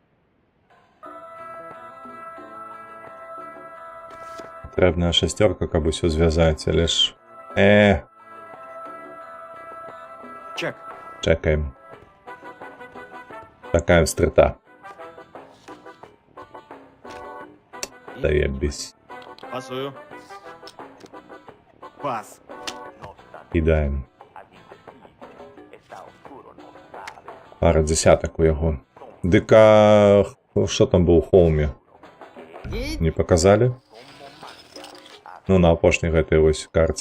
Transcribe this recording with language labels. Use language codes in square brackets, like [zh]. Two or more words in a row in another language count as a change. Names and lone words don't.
[be] Патрэбная шасцёрка, каб усё звязаць, але ж... Чек. Чекаем. Чакаем стрыта. [ru] Заебись. [be] Пасую. Пас. [uk] Кидаємо. Пара десяток у його. Дика... Що там був у холмі? Не показали? [be] Ну, на опошній гэтай ось карті.